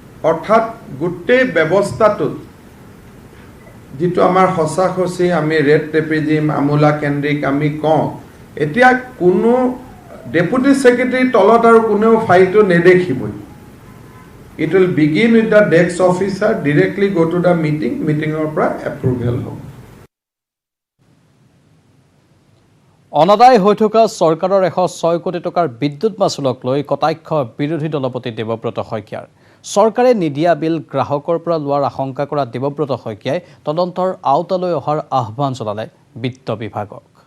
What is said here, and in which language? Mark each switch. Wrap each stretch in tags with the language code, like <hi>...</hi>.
<as>অৰ্থাৎ গোটেই ব্যৱস্থাটোত যিটো আমাৰ সঁচা সঁচি আমি ৰেড টেপিজিম আমোলা কেন্দ্ৰিক আমি কওঁ, এতিয়া কোনো ডেপুটি ছেক্ৰেটাৰীৰ তলত আৰু কোনেও ফাইলটো নেদেখিবই।</as> <en>It will begin with the desk officer, directly go to the meeting পৰা approval হ'ব।</en> <as>অনাদায় হৈ থকা চৰকাৰৰ 106 কোটি টকাৰ বিদ্যুৎ মাচুলক লৈ কটাক্ষ বিৰোধী দলপতি দেৱব্ৰত শইকীয়াৰ। চৰকাৰে নিদিয়া বিল গ্ৰাহকৰ পৰা লোৱাৰ আশংকা কৰা দেৱব্ৰত শইকীয়াই তদন্তৰ আওতালৈ অহাৰ আহ্বান জনালে বিত্ত বিভাগক।</as>